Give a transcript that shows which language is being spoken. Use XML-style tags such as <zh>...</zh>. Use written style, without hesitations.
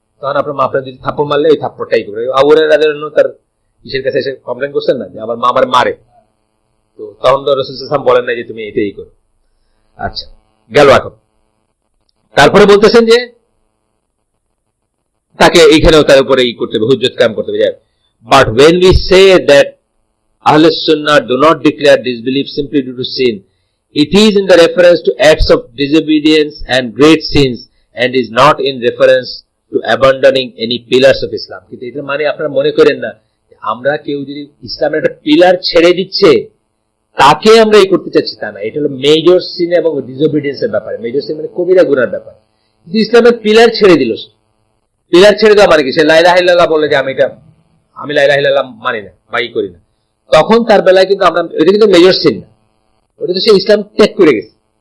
<bn>তখন আপনার মা আপনার যদি থাপ্পড় মারলে ওই থাপ্পড়টাই করবে। আবুরের তার ইসের কাছে এসে কমপ্লেন করছেন না যে আমার মা আমার মারে, তো তখন তো রাসূল সাল্লাল্লাহু আলাইহি ওয়াসাল্লাম বলেন না যে তুমি এটাই করো। আচ্ছা, গেল। এখন তারপরে বলতেছেন যে তাকে এইখানেও তার উপরে ই করতে হবে, হুজ্জত কায়েম করতে হবে।</bn> <en>But when we say that Ahl Sunnah do not declare disbelief simply due to sin, it is in the reference to acts of disobedience and great sins and is not in reference to abandoning any pillars of Islam.</en> <bn>কিন্তু এটা মানে আপনারা মনে করেন না আমরা কেউ যদি ইসলামের একটা পিলার ছেড়ে দিচ্ছে তাকে আমরা এই করতে চাচ্ছি, তা না। এটা হলো মেজর সিন এবং ডিসোবিডিয়েন্সের ব্যাপারে। মেজর সিন মানে কবিরা গুনার ব্যাপার। কিন্তু ইসলামের পিলার ছেড়ে দিল, পিলার ছেড়ে দেওয়া মানে কি? সে লা ইলাহা ইল্লাল্লাহ বলে যে আমি লা ইলাহা ইল্লাল্লাহ মানি না বা ই করি না, তখন তার বেলায় কিন্তু আমরা, এটা কিন্তু মেজর সিন না, ওটা তো সে ইসলাম ত্যাগ করে গেছে।</bn>